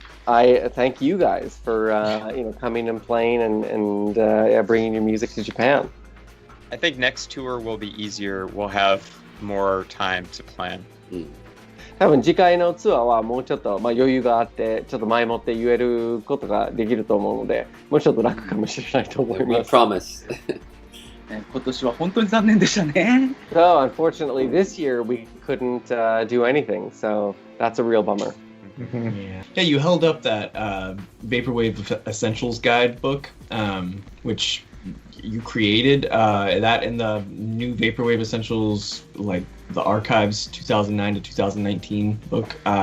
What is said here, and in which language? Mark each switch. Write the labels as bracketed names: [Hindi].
[English] I thank you guys for coming and playing and bringing your music to Japan. I think next tour will be easier. We'll have more time to plan. [Japanese] 多分次回のツアーはもうちょっと余裕があってちょっと前もって言えることができると思うので、もうちょっと楽かもしれないと思います。 [English] We promise. [Japanese] 今年は本当に残念でしたね。 [English] So unfortunately this year we couldn't do anything, so that's a real bummer. Yeah, you held up that Vaporwave Essentials guidebook, which you created. That in the new Vaporwave Essentials, like the Archives 2009 to 2019 book.